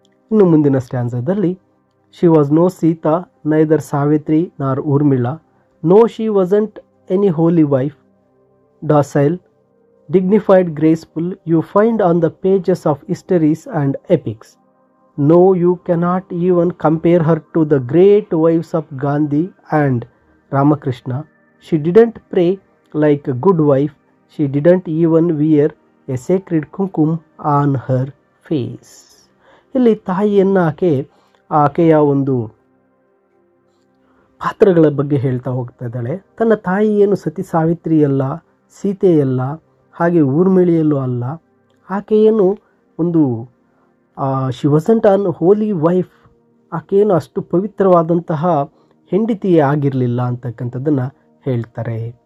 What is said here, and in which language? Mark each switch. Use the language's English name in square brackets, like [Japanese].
[Kannada] ಇನ್ನು ಮುಂದಿನ ಸ್ಟ್ಯಾನ್ಸದಲ್ಲಿ, [English] She was no Sita, neither Savitri nor Urmila, no she wasn't any holy wife, docile, dignified, graceful, you find on the pages of histories and epics. No, you cannot even compare her to the great wives of Gandhi and Ramakrishna. She didn't pray like a good wife. She didn't even wear a sacred kumkum on her face. [Kannada] ಇಲ್ಲಿ ತಾಯಿಯನ್ನು ಆಕೆಯ ಒಂದು ಪಾತ್ರಗಳ ಬಗ್ಗೆ ಹೇಳ್ತಾ ಹೋಗ್ತಾ ಇದ್ದಾಳೆ. ತನ್ನ ತಾಯಿ ಏನು ಸತಿ ಸಾವಿತ್ರಿಯಲ್ಲ, ಸೀತೆಯಲ್ಲ, ಹಾಗೆ ಊರ್ಮಿಳೆಯಲ್ಲೂ ಅಲ್ಲ. ಆಕೆಯೇನು ಒಂದು [English] she wasn't an holy wife, [Kannada] ಆಕೆಯೇನು ಅಷ್ಟು ಪವಿತ್ರವಾದಂತಹ ಹೆಂಡತಿಯೇ ಆಗಿರಲಿಲ್ಲ ಅಂತಕ್ಕಂಥದ್ದನ್ನು ಹೇಳ್ತಾರೆ.